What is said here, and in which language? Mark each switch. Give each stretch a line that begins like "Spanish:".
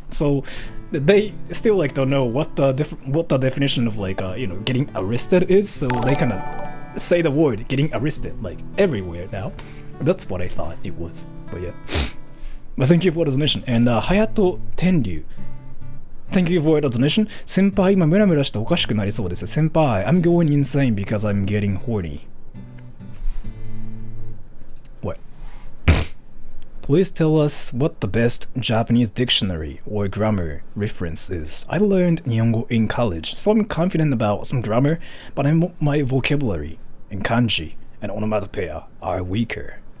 English: So they still like don't know what the definition of like getting arrested is. So they kind of say the word getting arrested like everywhere now. That's what I thought it was. But yeah. But thank you for the donation. And Hayato Tenryu, thank you for the donation.
Japanese: Senpai, 今ムラムラしておかしくなりそうです。
English: Senpai, I'm going insane because I'm getting horny. What? Please tell us what the best Japanese dictionary or grammar reference is. I learned Nihongo in college, so I'm confident about some grammar, but my vocabulary and kanji and onomatopoeia are weaker.